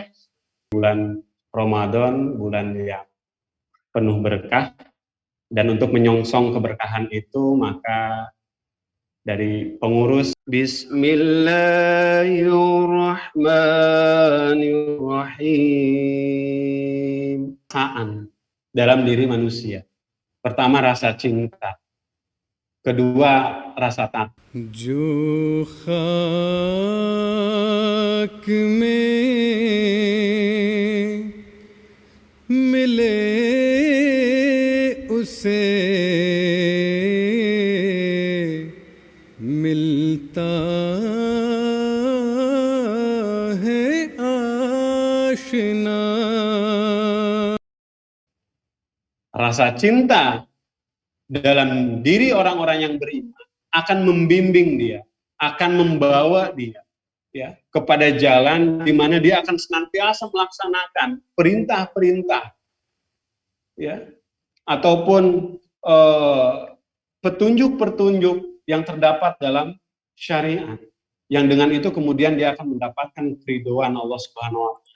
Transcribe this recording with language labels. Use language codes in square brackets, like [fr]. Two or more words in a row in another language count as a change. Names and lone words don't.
[id] Bulan Ramadan, bulan yang penuh berkah, dan untuk menyongsong keberkahan itu maka dari pengurus Bismillahirrahmanirrahim dalam diri manusia. Pertama, rasa cinta. Kedua, rasa takut. [ur] جو خاک میں ملے اسے ملتا ہے آشنا. [id] Rasa cinta dalam diri orang-orang yang beriman akan membimbing dia, akan membawa dia ya kepada jalan di mana dia akan senantiasa melaksanakan perintah-perintah ya ataupun petunjuk-petunjuk yang terdapat dalam syariat, yang dengan itu kemudian dia akan mendapatkan keridhaan Allah [ar] سبحانه وتعالى.